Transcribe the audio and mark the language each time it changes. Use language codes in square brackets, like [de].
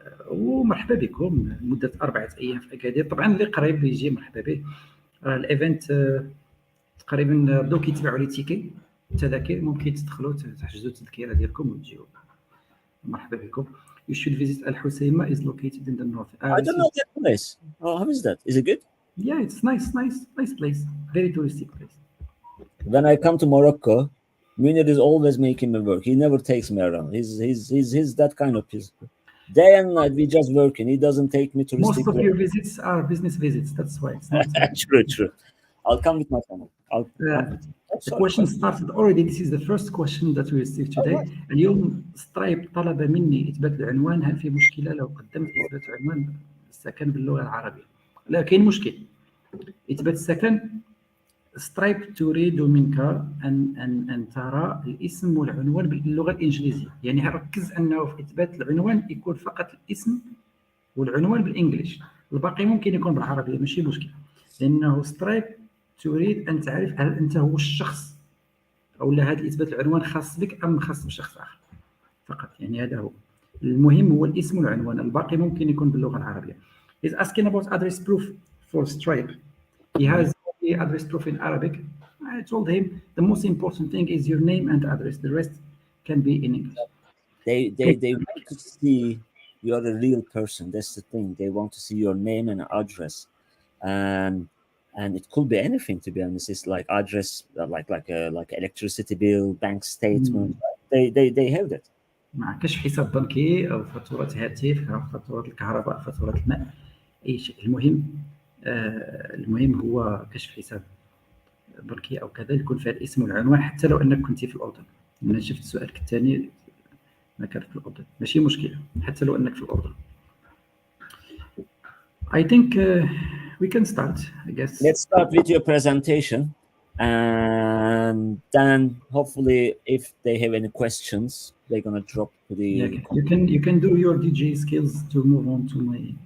[ar] ومرحبا بكم لمده 4 أيام في اكادير. طبعا اللي قريب يجي مرحبا به. الايفنت تقريبا بداو كيتباعوا لي تيكي التذاكر، ممكن تدخلوا تحجزوا التذكره ديالكم وتجيو. مرحبا بكم. [en] You should visit Al Husayma is located in the north. I don't know that place. Oh, how is that? Is it good? Yeah, it's nice place. Very touristic place. When I come to Morocco, Munir is always making me work. He never takes me around. He's that kind of person. Day and night we just working. He doesn't take me to. Most of your visits are business visits. That's why it's not true. I'll come with my family. I'll come with you. Oh, The sorry. question started already. This is the first question that we received today. Alright. [ar] اليوم سترايب طلب مني إثبات العنوان. هل في مشكلة لو قدمت إثبات عنوان السكن باللغة العربية؟ لا، كاين مشكل. إثبات السكن سترايب تريد منك أن ترى الاسم والعنوان باللغة الإنجليزية. يعني ركز أنه في إثبات العنوان يكون فقط الاسم والعنوان بالإنجليش، الباقي ممكن يكون بالعربية، ماشي مشكل. لأنه سترايب تريد أن تعرف هل أنت هو الشخص أو لا، هذا إثبات العنوان خاص بك أم خاص بشخص آخر فقط. يعني هذا هو المهم، هو الاسم والعنوان، الباقي ممكن يكون باللغة العربية. [en] He's asking about address proof for Stripe. He has only address proof in Arabic. I told him the most important thing is your name and address. The rest can be in English. They want to see you're a real person. That's the thing. They want to see your name and address, and it could be anything, to be honest. It's like address, like electricity bill, bank statement. They have that. [ar] مع كشف حساب بنكي أو فاتورة هاتف أو فاتورة الكهرباء، فاتورة الماء، أي شيء. المهم هو كشف حساب بنكي أو كذا يكون فيها الاسم والعنوان، حتى لو أنك كنت في الأردن. أنا شفت سؤالك الثاني ما كان في الأردن، ماشي مشكلة حتى لو أنك في الأردن. [en] I think we can start, I guess. Let's start with your presentation, and then hopefully, if they have any questions, they're gonna drop to the. Yeah, you can do your DJ skills to move on to my.